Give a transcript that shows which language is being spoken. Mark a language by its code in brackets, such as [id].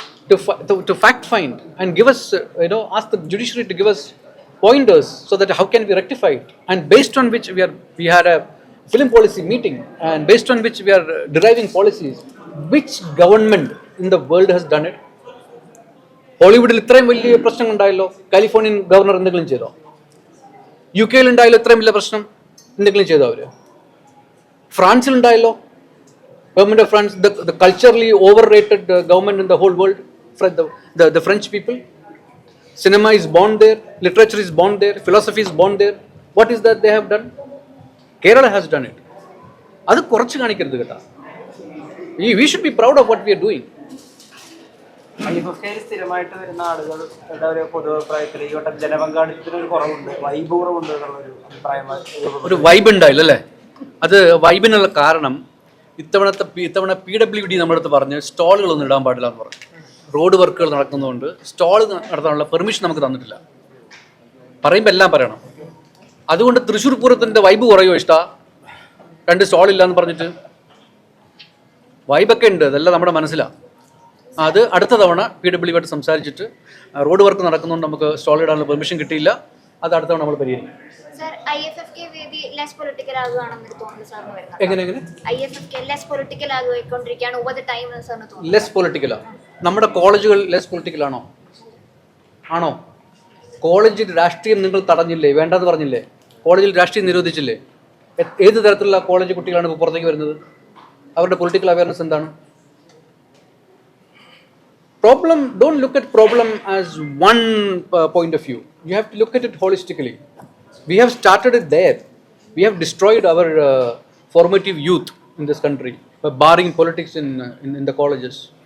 [en] to fact find and give us, ask the judiciary to give us pointers so that how can we rectify it, and based on which we had a film policy meeting, and based on which we are deriving policies. Which government in the world has done it? [ml] ഹോളിവുഡിൽ ഇത്രയും വലിയ പ്രശ്നം ഉണ്ടായല്ലോ, Californian governor എന്തെങ്കിലും ചെയ്തോ? U കെയിൽ ഉണ്ടായല്ലോ ഇത്രയും വലിയ പ്രശ്നം, എന്തെങ്കിലും ചെയ്തോ അവര്? ഫ്രാൻസിലുണ്ടായല്ലോ, [en] Government of France, the culturally overrated government in the whole world, the French people. Cinema is born there, literature is born there, philosophy is born there. What is that they have done? Kerala has done it. [ml] അത് കുറച്ച് കാണിക്കരുത് കേട്ടോ. [en] We should be proud of what we are doing. [ml] IFFK സ്ഥിരമായിട്ട് വരുന്ന ആളുകൾ എന്താ പറയുക, പൊതുഅഭിപ്രായത്തിൽ ഈ വട്ടം ജനപങ്കാളിത്തത്തിനൊരു കുറവുണ്ട്, വൈബ് കുറവുണ്ട് എന്നുള്ളൊരു അഭിപ്രായമായി ഒരു വൈബ് ഉണ്ടായില്ല അല്ലേ? അത് വൈബിനുള്ള കാരണം ഇത്തവണ PWD നമ്മുടെ അടുത്ത് പറഞ്ഞ് സ്റ്റാളുകളൊന്നും ഇടാൻ പാടില്ല എന്ന് പറഞ്ഞു. റോഡ് വർക്കുകൾ നടക്കുന്നതുകൊണ്ട് സ്റ്റാൾ നടത്താനുള്ള പെർമിഷൻ നമുക്ക് തന്നിട്ടില്ല. പറയുമ്പോൾ എല്ലാം പറയണം. അതുകൊണ്ട് തൃശ്ശൂർ പൂരത്തിൻ്റെ വൈബ് കുറയോ ഇഷ്ട? 2 സ്റ്റാൾ ഇല്ല എന്ന് പറഞ്ഞിട്ട് വൈബൊക്കെ ഉണ്ട്, അതെല്ലാം നമ്മുടെ മനസ്സിലാണ്. അത് അടുത്ത തവണ PWD ആയിട്ട് സംസാരിച്ചിട്ട് റോഡ് വർക്ക് നടക്കുന്നതുകൊണ്ട് നമുക്ക് സ്റ്റാൾ ഇടാനുള്ള പെർമിഷൻ കിട്ടിയില്ല. അത് അടുത്ത തവണ നമ്മൾ പരിഹരിക്കും. Sir, IFFK വേദി ലെസ് പൊളിറ്റിക്കൽ ആകുകയാണെന്ന് തോന്നുന്നു സാറിന് വരുന്നത്. എങ്ങനെ IFFK ലെസ് പൊളിറ്റിക്കൽ ആയിക്കൊണ്ടിരിക്കുകയാണ് [en] over the time [ml] എന്ന് സാറിന് തോന്നുന്നു. ലെസ് പൊളിറ്റിക്കലാ? നമ്മുടെ കോളേജുകൾ ലെസ് പൊളിറ്റിക്കൽ ആണോ? കോളേജിൽ രാഷ്ട്രീയം നിങ്ങൾ തടഞ്ഞില്ലേ, വേണ്ടെന്ന് പറഞ്ഞില്ലേ? കോളേജിൽ രാഷ്ട്രീയം നിരോധിച്ചില്ലേ? ഏത് തരത്തിലുള്ള കോളേജ് കുട്ടികളാണ് ഇപ്പോൾ പുറത്തേക്ക് വരുന്നത്? അവരുടെ പൊളിറ്റിക്കൽ അവയർനെസ് എന്താണ്? [en] Don't look at problem as one point of view. You have to look at it holistically. We have started it there. We have destroyed our formative youth in this country by barring politics in the colleges.